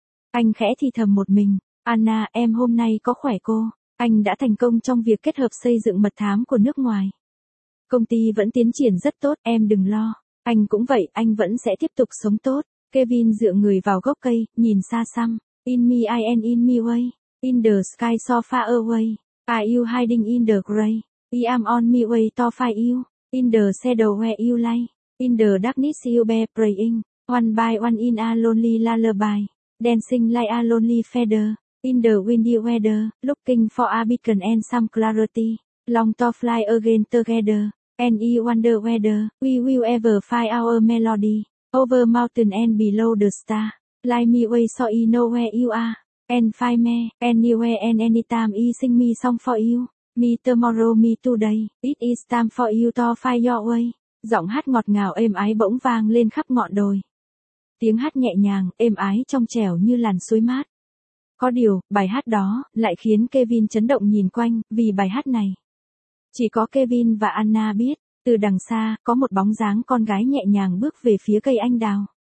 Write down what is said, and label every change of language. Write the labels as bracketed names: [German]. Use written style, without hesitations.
[Vietnamese] Anh khẽ thì thầm một mình, Anna, em hôm nay có khỏe cô, anh đã thành công trong việc kết hợp xây dựng mật thám của nước ngoài. Công ty vẫn tiến triển rất tốt, em đừng lo, anh cũng vậy, anh vẫn sẽ tiếp tục sống tốt. Kevin dựa người vào gốc cây, nhìn xa xăm. [English] In me I am in me way, in the sky so far away, are you hiding in the gray, I am on me way to find you, in the shadow where you lay, in the darkness you bear praying, one by one in a lonely lullaby, dancing like a lonely feather, in the windy weather, looking for a beacon and some clarity, long to fly again together, and I wonder whether we will ever find our melody. Over mountain and below the star, light me way so I know where you are, and find me, anywhere and anytime I sing me song for you, me tomorrow me today, it is time for you to find your way. [Vietnamese] Giọng hát ngọt ngào êm ái bỗng vang lên khắp ngọn đồi. Tiếng hát nhẹ nhàng, êm ái trong trẻo như làn suối mát. Có điều, bài hát đó, lại khiến Kevin chấn động nhìn quanh, vì bài hát này. Chỉ có Kevin và Anna biết. Từ đằng xa, có một bóng dáng con gái nhẹ nhàng bước về phía cây anh đào.